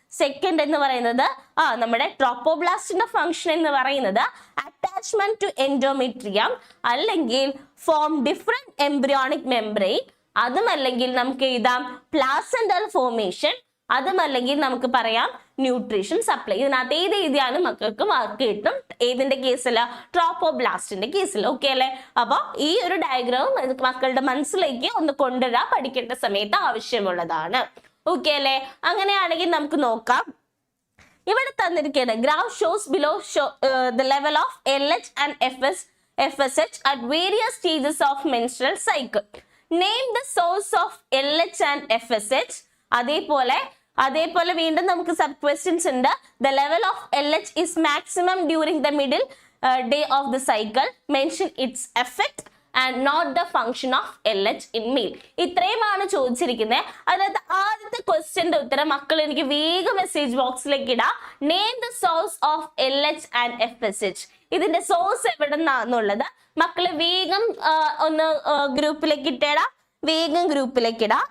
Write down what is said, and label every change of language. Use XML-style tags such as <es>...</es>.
<ml>Second എന്ന് പറയുന്നത് നമ്മുടെ ട്രോപ്പോബ്ലാസ്റ്റിന്റെ ഫംഗ്ഷൻ എന്ന് പറയുന്നത് അറ്റാച്ച്മെന്റ് ടു എൻഡോമെട്രിയം അല്ലെങ്കിൽ</ml> <en>form different embryonic membrane,</en> <ml>അതുമല്ലെങ്കിൽ നമുക്ക് എഴുതാം പ്ലാസെന്റൽ ഫോർമേഷൻ, അതുമല്ലെങ്കിൽ നമുക്ക് പറയാം ന്യൂട്രീഷൻ സപ്ലൈ. ഇതിനകത്ത് ഏത് എഴുതിയാലും മക്കൾക്ക് മാർക്ക് കിട്ടും. ഏതിന്റെ കേസില? ട്രോപ്പോബ്ലാസ്റ്റിന്റെ കേസിൽ. ഓക്കെ അല്ലെ? അപ്പൊ ഈ ഒരു ഡയഗ്രാം മക്കളുടെ മനസ്സിലേക്ക് ഒന്ന് കൊണ്ടുവരാൻ പഠിക്കേണ്ട സമയത്ത് ആവശ്യമുള്ളതാണ്. ഓക്കെ അല്ലെ? അങ്ങനെയാണെങ്കിൽ നമുക്ക് നോക്കാം. ഇവിടെ തന്നിരിക്കുന്ന</ml> <en>Graph shows below the level of LH and FSH at various stages of menstrual cycle. Name the source of LH and FSH.</en> <ml>അതേപോലെ വീണ്ടും നമുക്ക് സബ് ക്വസ്റ്റ്യൻസ് ഉണ്ട്.</ml> <en>The level of LH is maximum during the middle day of the cycle. Mention its effect and not the function of LH in male.</en> <ml>ഇത്രയുമാണ് ചോദിച്ചിരിക്കുന്നത്. അതായത് ആദ്യത്തെ ക്വസ്റ്റ്യന്റെ ഉത്തരം മക്കൾ എനിക്ക് വേഗം മെസ്സേജ് ബോക്സിലേക്ക് ഇടാം.</ml> <en>Name the source of LH and FSH.</en> <ml>ഇതിന്റെ സോഴ്സ് എവിടെ നിന്നാന്നുള്ളത് മക്കള് വേഗം ഒന്ന് ഗ്രൂപ്പിലേക്ക് ഇട്ടേടാ, വേഗം ഗ്രൂപ്പിലേക്ക് ഇടാ.</ml>